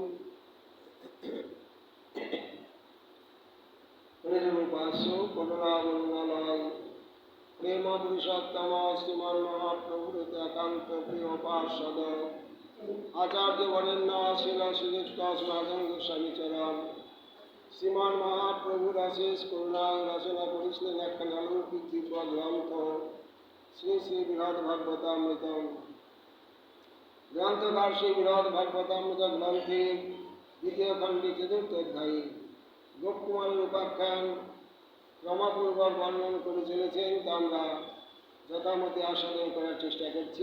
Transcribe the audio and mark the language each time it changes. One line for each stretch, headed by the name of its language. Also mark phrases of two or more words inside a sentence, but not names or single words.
Bangla: প্রেমোপাস্যো করুণাবন্দালয় প্রেম পুরুষোত্তম শ্রীমান মহাপ্রভু একান্ত প্রিয় পার্ষদ আচার্য বরেণ্য শ্রীল শ্রীযুক্ত সনাতন গোস্বামী চরণ শ্রীমান মহাপ্রভুর অশেষ করুণায় রচনা করেছিলেন একখান অলৌকিক দিব্য গ্রন্থ শ্রী শ্রী বৃহৎ ভাগবতামৃত। গ্রন্থকার শ্রী বৃহৎ ভাগবতামৃত গ্রন্থের দ্বিতীয় খণ্ডে চতুর্থ অধ্যায়ে গোপকুমারের উপাখ্যান ক্রমপূর্বক বর্ণন করে চলেছেন, তা আমরা যথামতি আস্বাদন করার চেষ্টা করছি।